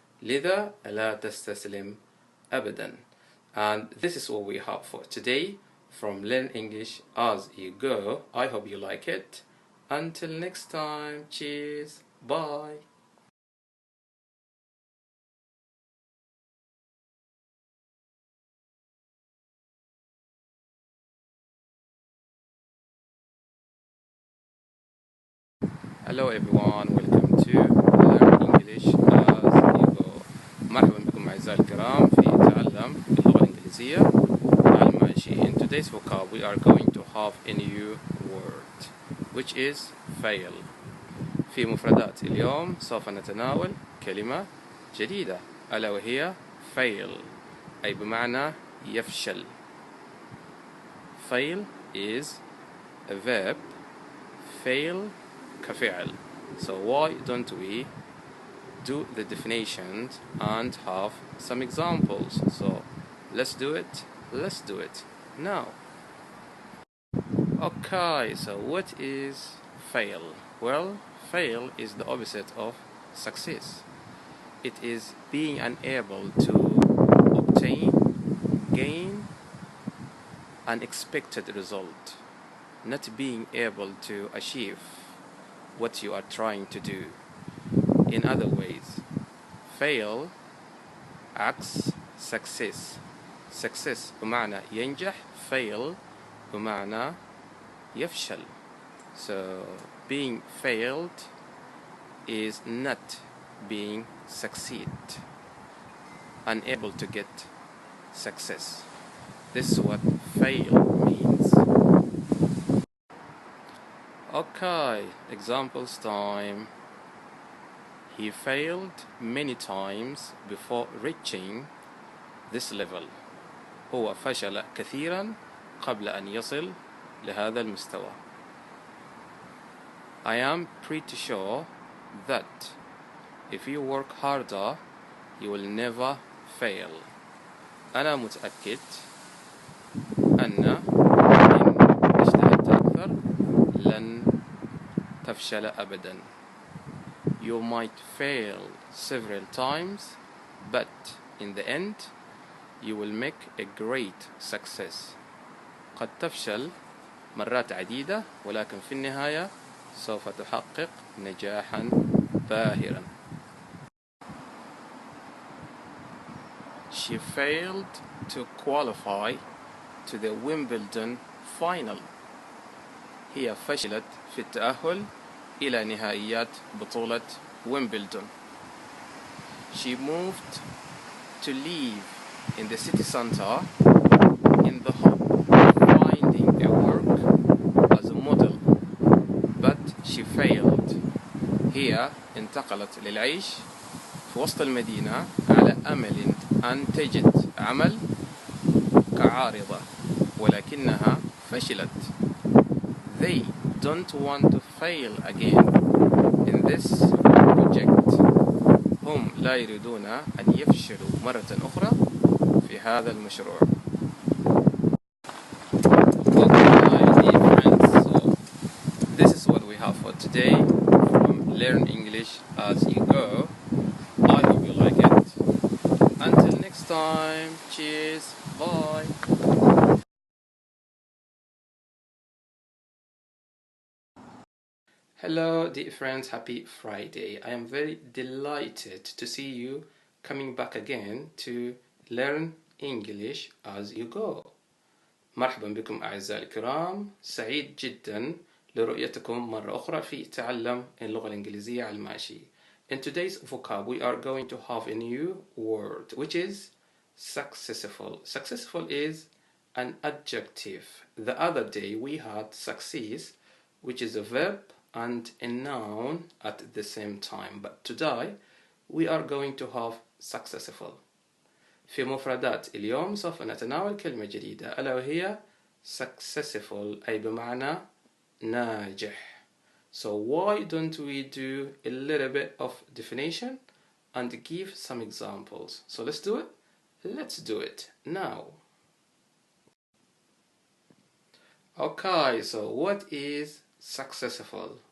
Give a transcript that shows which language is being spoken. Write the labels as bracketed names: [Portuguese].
[Arabic] لذا لا تستسلم أبدا. [English] And this is what we have for today from Learn English as you go. I hope you like it. Until next time, cheers, bye. Hello everyone, welcome to Learn English as you go. [Arabic] مرحبا بكم أعزائي الكرام في تعلم اللغة الإنجليزية الماشي. [English] In today's vocab we are going to have a new word which is fail. [Arabic] في مفردات اليوم سوف نتناول كلمة جديدة ألا وهي fail أي بمعنى يفشل. [English] fail is a verb, fail كفعل. So why don't we do the definitions and have some examples? So let's do it. Let's do it now. Okay, so what is fail? Well, fail is the opposite of success. It is being unable to obtain, gain an expected result, not being able to achieve what you are trying to do. In other ways, fail عكس success. [Arabic] Success بمعنى ينجح, fail بمعنى يفشل. [English] So being failed is not being succeed, unable to get success. This is what fail means. Okay, examples time. He failed many times before reaching this level. [Arabic] هو فشل كثيرا قبل أن يصل لهذا المستوى. [English] I am pretty sure that if you work harder, you will never fail. [Arabic] أنا متأكد أن إن اجتهدت أكثر لن تفشل أبدا. [English] You might fail several times, but in the end, you will make a great success. [Arabic] قد تفشل مرات عديدة، ولكن في النهاية سوف تحقق نجاحا باهرا. [English] She failed to qualify to the Wimbledon final. [Arabic] هي فشلت في التأهل إلى نهائيات بطولة ويمبلدون. [English] She moved to live in the city center in the hope of finding a work as a model, but she failed. [Arabic] هي انتقلت للعيش في وسط المدينة على أمل أن تجد عمل كعارضة، ولكنها فشلت. [English] They don't want to fail again in this project. [Arabic] هم لا يريدون أن يفشلوا مرة أخرى في هذا المشروع. [English] Okay, dear friends, so this is what we have for today from Learn English as You Go. I hope you like it. Until next time, cheers, bye. Hello dear friends, happy Friday. I am very delighted to see you coming back again to learn English as you go. [Arabic] مرحبا بكم أعزائي الكرام، سعيد جدا لرؤيتكم مرة أخرى في تعلم اللغة الإنجليزية على الماشي. [English] In today's vocab we are going to have a new word which is successful. Successful is an adjective. The other day we had success, which is a verb and a noun at the same time, but today we are going to have successful. [Arabic] في مفردات اليوم سوف نتناول كلمة جديدة ألا وهي successful أي بمعنى ناجح. [English] So why don't we do a little bit of definition and give some examples? So let's do it. Let's do it now. Okay, so what is successful?